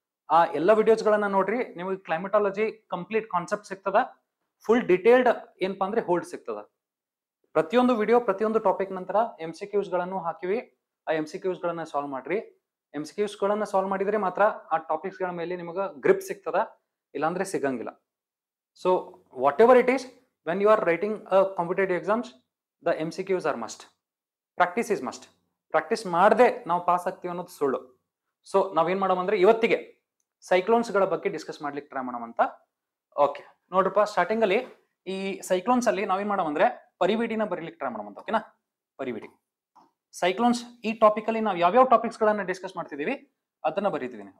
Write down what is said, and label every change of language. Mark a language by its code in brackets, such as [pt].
[kn] ಆ ಎಲ್ಲ ವಿಡಿಯೋಸ್ ಗಳನ್ನ ನೋಡ್ರಿ, ನಿಮಗೆ ಕ್ಲೈಮೆಟಾಲಜಿ ಕಂಪ್ಲೀಟ್ ಕಾನ್ಸೆಪ್ಟ್ ಸಿಗ್ತದ, ಫುಲ್ ಡಿಟೇಲ್ಡ್ ಏನಪ್ಪಾ ಅಂದ್ರೆ ಹೋಲ್ಡ್ ಸಿಗ್ತದ. ಪ್ರತಿಯೊಂದು ವಿಡಿಯೋ ಪ್ರತಿಯೊಂದು ಟಾಪಿಕ್ ನಂತರ MCQs ಗಳನ್ನು ಹಾಕಿವಿ. ಆ MCQs ಗಳನ್ನ ಸಾಲ್ವ್ ಮಾಡ್ರಿ. MCQs ಗಳನ್ನ ಸಾಲ್ವ್ ಮಾಡಿದ್ರೆ ಮಾತ್ರ ಆ ಟಾಪಿಕ್ಸ್ ಗಳ ಮೇಲೆ ನಿಮಗೆ ಗ್ರಿಪ್ ಸಿಗ್ತದ, ಇಲ್ಲಾಂದ್ರೆ ಸಿಗಂಗಿಲ್ಲ. [en] So whatever it is, when you are writing a competitive exams, the MCQs are must. Practice is must. [kn] Practice ಮಾಡದೆ ನಾವು ಪಾಸ್ ಆಗ್ತೀವಿ ಅನ್ನೋದು ಸುಳ್ಳು. ಸೊ ನಾವೇನ್ ಮಾಡೋಣ ಅಂದ್ರೆ ಇವತ್ತಿಗೆ ಸೈಕ್ಲೋನ್ಸ್ ಗಳ ಬಗ್ಗೆ ಡಿಸ್ಕಸ್ ಮಾಡ್ಲಿಕ್ಕೆ ಟ್ರೈ ಮಾಡೋಣ ಅಂತ. ಓಕೆ ನೋಡ್ರಪ್ಪ, ಸ್ಟಾರ್ಟಿಂಗ್ ಅಲ್ಲಿ ಈ ಸೈಕ್ಲೋನ್ಸ್ ಅಲ್ಲಿ ನಾವೇನ್ ಮಾಡೋಣ ಅಂದ್ರೆ ಪರಿವಿಡಿನ ಬರೀಲಿಕ್ಕೆ ಟ್ರೈ ಮಾಡೋಣ ಅಂತ. ಓಕೆನಾ, ಪರಿವಿಡಿ ಸೈಕ್ಲೋನ್ಸ್ ಈ ಟಾಪಿಕ್ ಅಲ್ಲಿ ನಾವು ಯಾವ್ಯಾವ ಟಾಪಿಕ್ಸ್ ಗಳನ್ನ ಡಿಸ್ಕಸ್ ಮಾಡ್ತಿದೀವಿ ಅದನ್ನ ಬರೀತಿದೀನಿ.